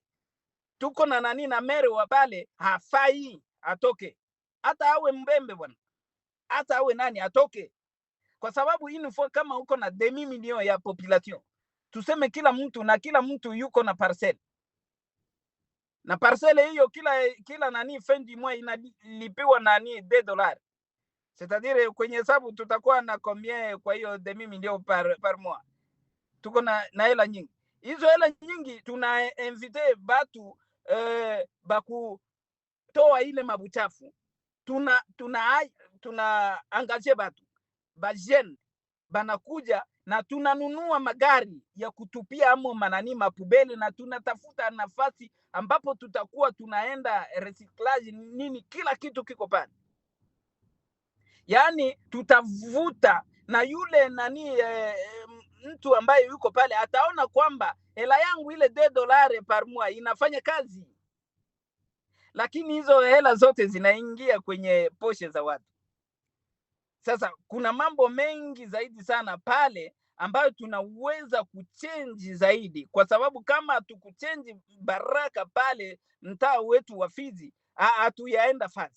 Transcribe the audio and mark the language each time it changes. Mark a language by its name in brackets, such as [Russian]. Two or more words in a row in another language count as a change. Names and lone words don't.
[Swahili] Tuko na nani na mere wa pale, hafai atoke, hata awe mbembe bwana, hata awe nani atoke, kwa sababu inafo kama uko na [French] demi million [Swahili] ya population, tuseme kila mtu yuko na parcelle, na parcelle hiyo kila nani [French] fin du mois [Swahili] inalipiwa nani $2, [French] c'est-à-dire [Swahili] kwenye hesabu tutakuwa na combien kwa hiyo [French] demi million par mois. [Swahili] Tuko na hela nyingi, hizo hela nyingi tuna invite batu baku toa ile mabuchafu, tuna angaje batu bajene banakuja na tunanunua magari ya kutupia amo manani mapubele, na tunatafuta nafasi ambapo tutakuwa tunaenda recyclage nini, kila kitu kiko pale. Yani tutavuta na yule nani mtu ambaye yuko pale ataona kwamba hela yangu ile $2 [French] par mois [Swahili] inafanya kazi, lakini hizo hela zote zinaingia kwenye poshe za watu. Sasa kuna mambo mengi zaidi sana pale ambayo tunaweza kuchange zaidi, kwa sababu kama tukuchange Baraka pale mtaa wetu wa Fizi hatuyaenda fasi.